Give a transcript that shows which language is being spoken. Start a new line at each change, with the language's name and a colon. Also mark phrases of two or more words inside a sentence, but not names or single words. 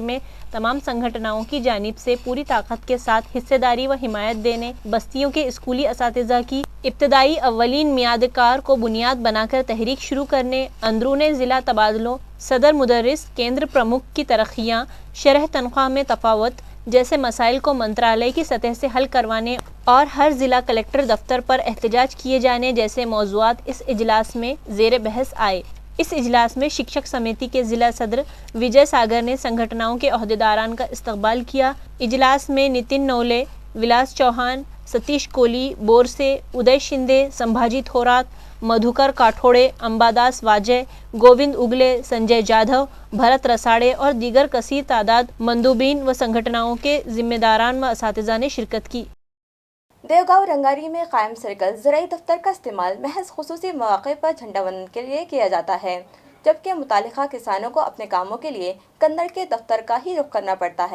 Urdu: میں تمام سنگھٹناؤں کی جانب سے پوری طاقت کے ساتھ حصہ داری و حمایت دینے، بستیوں کے اسکولی اساتذہ کی ابتدائی اولین میعاد کار کو بنیاد بنا کر تحریک شروع کرنے، اندرون ضلع تبادلوں، صدر مدرس،
Marathi: केंद्र प्रमुख
Urdu: کی ترقیاں، شرح تنخواہ میں تفاوت جیسے مسائل کو منترالیہ کی سطح سے حل کروانے اور ہر ضلع کلکٹر دفتر پر احتجاج کیے جانے جیسے موضوعات اس اجلاس میں زیر بحث آئے۔ اس اجلاس میں شکشک سمیتی کے ضلع صدر وجے ساگر نے سنگھٹناؤں کے عہدیداران کا استقبال کیا۔ اجلاس میں نتن نولے، ولاس چوہان، ستیش کولی، بورسے، ادے شندے، سمبھاجی تھورات، مدھوکر کاٹھوڑے، امباداس واجے، گووند اگلے، سنجے جادھو، بھرت رساڑے اور دیگر کثیر تعداد مندوبین و سنگھٹناؤں کے ذمہ داران و اساتذہ نے شرکت کی۔ دیوگاؤں رنگاری میں قائم سرکل زرعی دفتر کا استعمال محض خصوصی مواقع پر
Marathi: झेंडा वंदन
Urdu: کے لیے کیا جاتا ہے، جبکہ متعلقہ کسانوں کو اپنے کاموں کے لیے کنڑ کے دفتر کا ہی رخ کرنا پڑتا ہے۔